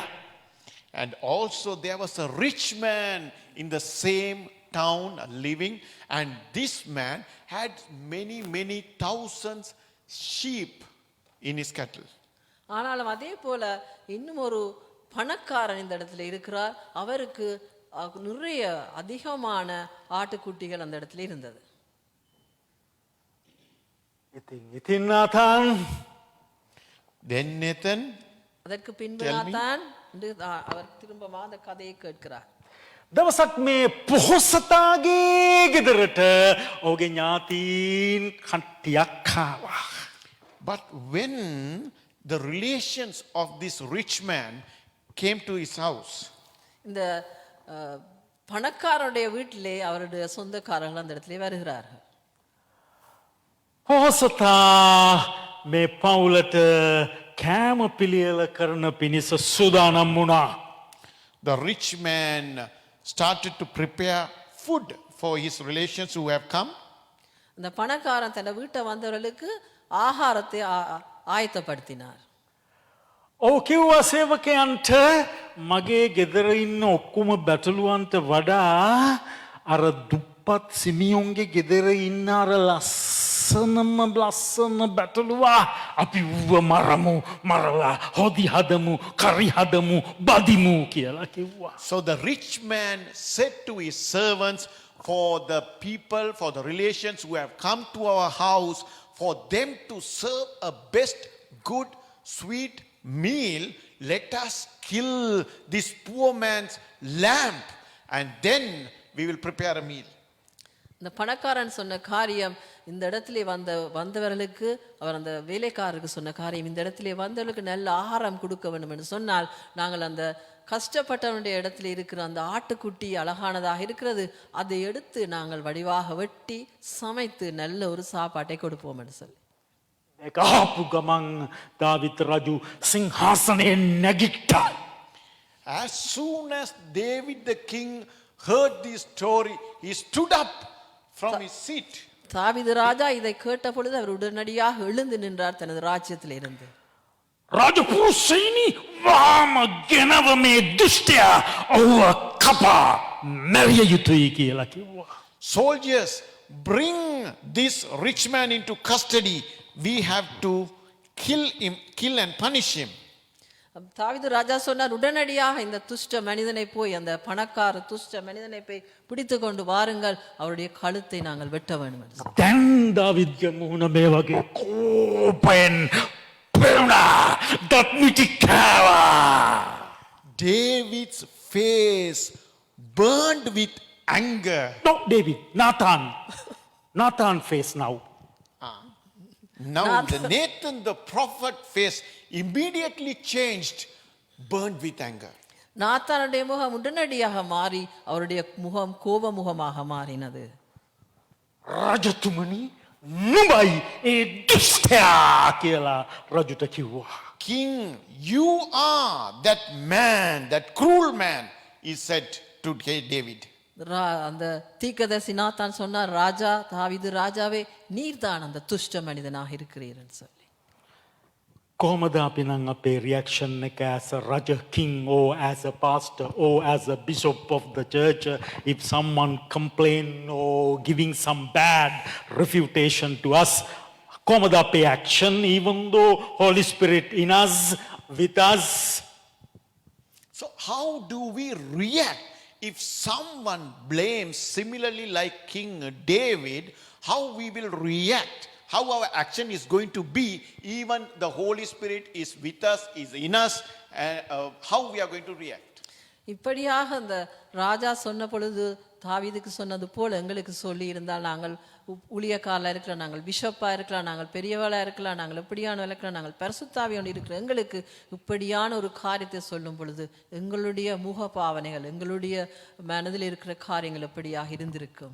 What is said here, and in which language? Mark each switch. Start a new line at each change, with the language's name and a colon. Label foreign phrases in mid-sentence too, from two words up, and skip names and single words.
English: And also there was a rich man in the same town living, and this man had many thousands sheep in his cattle.
Tamil: ஆனாலும் அதே போல இன்னும் ஒரு பணக்காரன் இந்த இடத்துல இருக்கிறார். அவருக்கு நிறைய அதிகமான ஆட்டுக்குட்டிகள் அந்த இடத்துல இருந்தது.
Sinhala: ඉතින් නාතාන්
English: Then Nathan,
Tamil: அதற்கு பின்பு
English: Tell me.
Tamil: நாத்தான் அவர் திரும்ப அந்த கதையை கேட்கிறார்.
Sinhala: දවසක් මේ පොහොසතාගේ ගෙදරට ඔහුගේ ඥාතීන් කට්ටියක් ආවා.
English: but when the relations of this rich man came to his house,
Tamil: இந்த பணக்காரனுடைய வீட்டிலே அவருடைய சொந்தக்காரர்கள் அந்த இடத்துல வருகிறார்கள்.
Sinhala: පොහොසතා මේ පවුලට කෑම පිළියෙල කරන පිණිස සූදානම් වුණා.
English: the rich man started to prepare food for his relations who have come.
Tamil: அந்த பணக்காரன் தன் வீட்டை வந்தவர்களுக்கு ஆகாரத்தை ஆயத்தப்படுத்தினார்.
Sinhala: ඔහු කිව්වා සේවකයන්ට මගේ ගෙදර ඉන්න ඔක්කොම බැටළුවන්ට වඩා අර දුප්පත් සිමියොන්ගේ ගෙදර ඉන්න අර ලස්සන බැටළුවා අපි ඌව මරලා හොදි හදමු කරි හදමු බදිමු කියලා කිව්වා.
English: So the rich man said to his servants, for the people, for the relations who have come to our house, for them to serve a best, good, sweet meal, let us kill this poor man's lamb, and then we will prepare a meal.
Tamil: இந்த பணக்காரன் சொன்ன காரியம், இந்த இடத்துல வந்தவர்களுக்கு அவர் அந்த வேலைக்காரருக்கு சொன்ன காரியம், இந்த இடத்துல வந்தவர்களுக்கு நல்ல ஆகாரம் கொடுக்க வேண்டும் என்று சொன்னால், நாங்கள் அந்த கஷ்டப்பட்டவனுடைய இடத்துல இருக்கிற அந்த ஆட்டுக்குட்டி அழகானதாக இருக்கிறது, அதை எடுத்து நாங்கள் வடிவாக வெட்டி சமைத்து நல்ல ஒரு சாப்பாட்டை கொடுப்போம் என்று சொல்லி.
Sinhala: ඒක ආපු ගමන් දාවිත් රජු සිංහාසනයෙන් නැගිට්ටා.
English: As soon as David the king heard this story, he stood up from his seat.
Tamil: தாவீது ராஜா இதை கேட்ட பொழுது அவர் உடனடியாக எழுந்து நின்றார் தனது ராஜ்யத்தில் இருந்து.
Sinhala: රාජපුරුෂයිනි වාම ගෙනව මේ දුෂ්ටයා ඔහුව කපා මැරිය යුතුයි කියලා කිව්වා.
English: Soldiers, bring this rich man into custody. We have to kill and punish him.
Tamil: தாவீது ராஜா சொன்னார், உடனடியாக இந்த துஷ்ட மனிதனை போய், அந்த பணக்கார துஷ்ட மனிதனை போய் பிடித்து கொண்டு வாருங்கள், அவருடைய கழுத்தை நாங்கள் வெட்ட வேண்டும் என்று.
Sinhala: දැන් දාවිද්ගේ මුහුණ මේ වගේ කෝපයෙන් පෙරුණා. දත් මිටි කෑවා.
English: David's face burned with anger. No, David, Nathan face now. Now Nathan the prophet face immediately changed, burned with anger.
Tamil: நாத்தானுடைய முகம் உடனடியாக மாறி அவருடைய முகம் கோப முகமாக மாறினது.
Sinhala: රජතුමනි නුඹයි ඒ දුෂ්ටයා කියලා රජුට කිව්වා.
English: King, you are that man, that cruel man, he said to David.
Tamil: அந்த தீர்க்கதரிசி நாத்தான் சொன்னார், ராஜா தாவீது ராஜாவே, நீர்தான் அந்த துஷ்ட மனிதனாக இருக்கிறீர்னு சொல்லி.
Sinhala: කොහොමද අපි නම් අපේ රියැක්ෂන් එක
English: as a raja king or as a pastor or as a bishop of the church, if someone complain or giving some bad refutation to us,
Sinhala: කොහොමද අපේ
English: action even though Holy Spirit in us, with us? So how do we react if someone blames similarly like King David? How we will react? How our action is going to be, even the Holy Spirit is with us, is in us, how we are going to react?
Tamil: இப்படியாக அந்த ராஜா சொன்ன பொழுது தாவீதுக்கு சொன்னது போல எங்களுக்கு சொல்லி இருந்தால், நாங்கள் ஊழியக்காரர்களாக இருக்கலாம், நாங்கள் பிஷப்பாக இருக்கலாம், நாங்கள் பெரியவளாக இருக்கலாம், நாங்கள் எப்படியான இருக்கலாம், நாங்கள் பரிசுத்தாவியோடு இருக்கிறோம், எங்களுக்கு இப்படியான ஒரு காரியத்தை சொல்லும் பொழுது எங்களுடைய முக பாவனைகள், எங்களுடைய மனதில் இருக்கிற காரியங்கள் எப்படியாக இருந்திருக்கும்.